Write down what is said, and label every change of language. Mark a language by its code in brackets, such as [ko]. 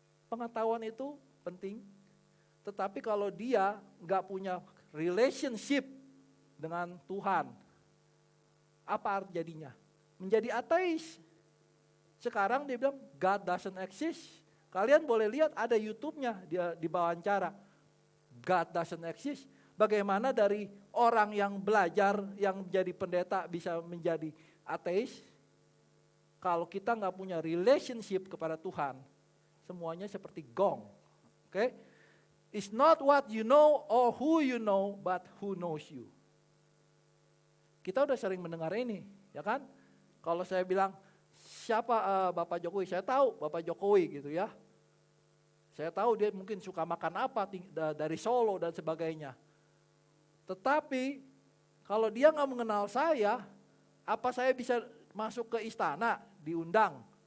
[id] Pengetahuan itu penting, tetapi kalau dia nggak punya relationship dengan Tuhan, apa jadinya? Menjadi ateis. Sekarang dia bilang [en] God doesn't exist. [id] Kalian boleh lihat ada YouTube-nya, dia diwawancara. [en] God doesn't exist. [id] Bagaimana dari orang yang belajar, yang jadi pendeta bisa menjadi ateis? Kalau kita nggak punya relationship kepada Tuhan, semuanya seperti gong. Oke? [en] It's not what you know or who you know, but who knows you. [id] Kita udah sering mendengar ini, ya kan? Kalau saya bilang, siapa Bapak Jokowi? Saya tahu Bapak Jokowi gitu ya. Saya tahu dia mungkin suka makan apa dari Solo dan sebagainya. Tetapi kalau dia nggak mengenal saya, apa saya bisa masuk ke istana, diundang?